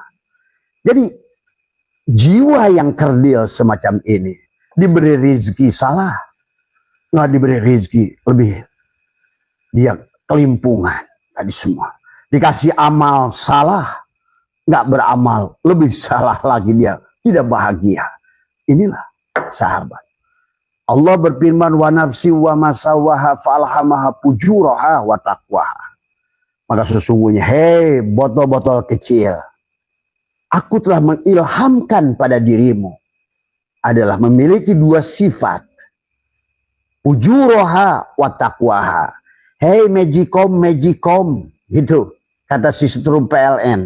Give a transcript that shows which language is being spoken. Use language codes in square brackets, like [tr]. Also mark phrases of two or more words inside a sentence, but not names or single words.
[id] Jadi jiwa yang kerdil semacam ini diberi rezeki salah, nggak diberi rezeki lebih dia kelimpungan tadi semua. Dikasih amal salah, nggak beramal lebih salah lagi dia tidak bahagia. Inilah sahabat. Allah berfirman [ar] ونفس وما سواها فألهمها فجورها وتقواها. [id] Maka sesungguhnya hei botol-botol kecil, aku telah mengilhamkan pada dirimu adalah memiliki dua sifat. [ar] فجورها وتقواها. [id] Hei Magicom gitu kata si setrum PLN.